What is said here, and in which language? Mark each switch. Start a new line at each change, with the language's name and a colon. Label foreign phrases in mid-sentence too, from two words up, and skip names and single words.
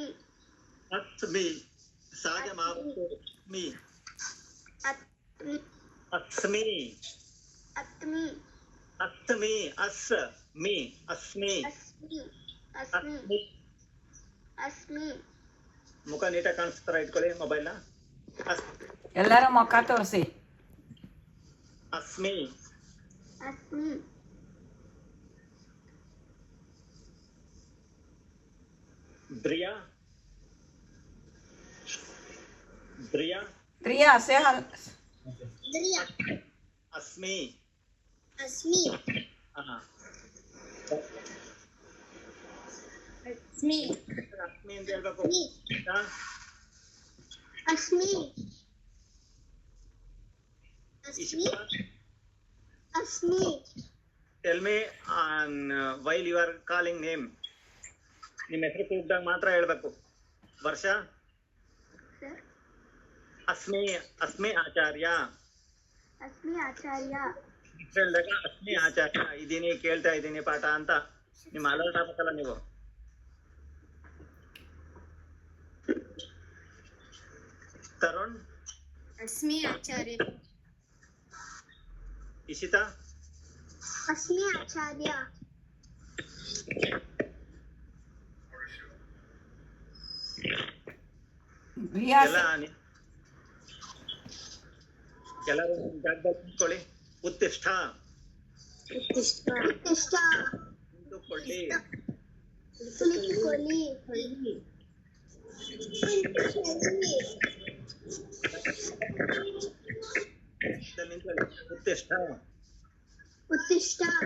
Sanskrit: अस्मि सागे मावतु मी अस्मि अस्मि अस्मि अस्मि अस्मि अस्मि अस्मि अस्मि अस्मि अस्मि
Kannada: ಮುಖ ನೀಟಾಗಿ ಕಾಣಿಸ್ತಾರ ಇಟ್ಕೊಳ್ಳಿ ಮೊಬೈಲ್ನ ಎಲ್ಲರೂ ಮುಖ ತೋರಿಸಿ.
Sanskrit: अस्मि अस्मि ದ್ರಿಯಾ ದ್ರಿಯಾ ಪ್ರಿಯಾ ಸೇ द्रिया अस्मि अस्मि अस्मि
Kannada: अस्मि ಅಂತ ಹೇಳ್ಬೇಕು
Sanskrit: अस्मि अस्मि अस्मि
English: tell me while you are calling name
Kannada: ನಿಮ್ಮ ಹೆಸರು ಕೂಗ್ದಾಗ ಮಾತ್ರ ಹೇಳ್ಬೇಕು.
Sanskrit: ವರ್ಷ अस्मि अस्मि ಆಚಾರ್ಯ अस्मि आचार्य
Kannada: ಹೇಳಿದಾಗ
Sanskrit: अस्मि ಆಚಾರ್ಯ
Kannada: ಇದೀನಿ ಕೇಳ್ತಾ ಇದ್ದೀನಿ ಪಾಠ ಅಂತ ನಿಮ್ಮ ಅಲರ್ಟ್ ಆಗ್ಬೇಕಲ್ಲ ನೀವು. ತರುಣ್
Sanskrit: अस्मि आचार्य ಇಶಿತಾ अस्मि आचार्य ಪ್ರಿಯಾ
Kannada: ಎಲ್ಲ ಎಲ್ಲರೂ ಜಾಗದಲ್ಲಿ ನಿಂತ್ಕೊಳ್ಳಿ. ಉತ್ತಿಷ್ಠ
Sanskrit: उत्तिष्ठ उत्तिष्ठ
Kannada: ನಿಂತುಕೊಳ್ಳಿ. कुलिकुलि ನಿಂತ್ಕೊಳ್ಳಿ. ಉತ್ತಿಷ್ಠ
Sanskrit: उत्तिष्ठ